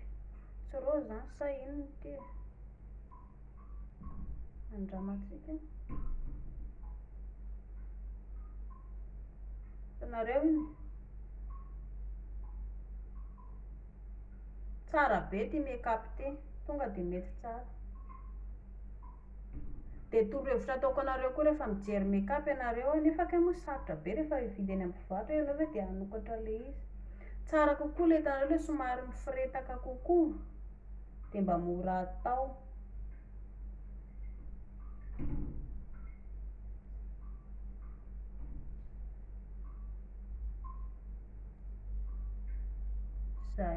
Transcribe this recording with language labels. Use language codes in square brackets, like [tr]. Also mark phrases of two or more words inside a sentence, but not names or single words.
[mg] Tsy rôzy zany sa inona ity? Andramantsika. Hitanareo iny? Tsara be ity make-up ity. Tonga dia mety tsara. Dia torohevitra ataoko anareo koa rehefa mijery make-up ianareo nefa ke moa sarotra be rehefa hividy any amin'ny mpivarotra ianao hoe dia hanokatra ilay izy. Tsara kokoa ilay hitanareo ilay somary mifiretaka kokoa. dia mba mora atao. Zay.